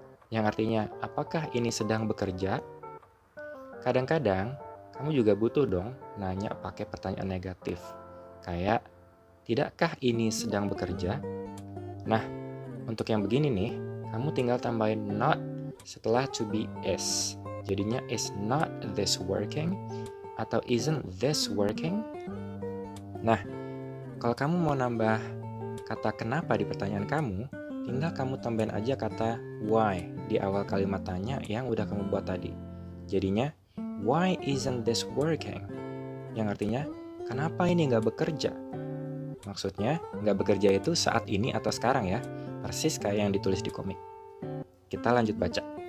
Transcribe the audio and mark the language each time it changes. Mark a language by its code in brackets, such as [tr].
[id] Yang artinya apakah ini sedang bekerja? Kadang-kadang kamu juga butuh dong nanya pakai pertanyaan negatif. Kayak tidakkah ini sedang bekerja? Nah, untuk yang begini nih, kamu tinggal tambahin not setelah to be is. Jadinya [en] is not this working [id] atau [en] isn't this working? [id] Nah, kalau kamu mau nambah kata kenapa di pertanyaan kamu, tinggal kamu tambahin aja kata why di awal kalimat tanya yang udah kamu buat tadi. [en] Jadinya, why isn't this working? [id] Yang artinya, kenapa ini nggak bekerja? Maksudnya, nggak bekerja itu saat ini atau sekarang ya. Persis kayak yang ditulis di komik. Kita lanjut baca.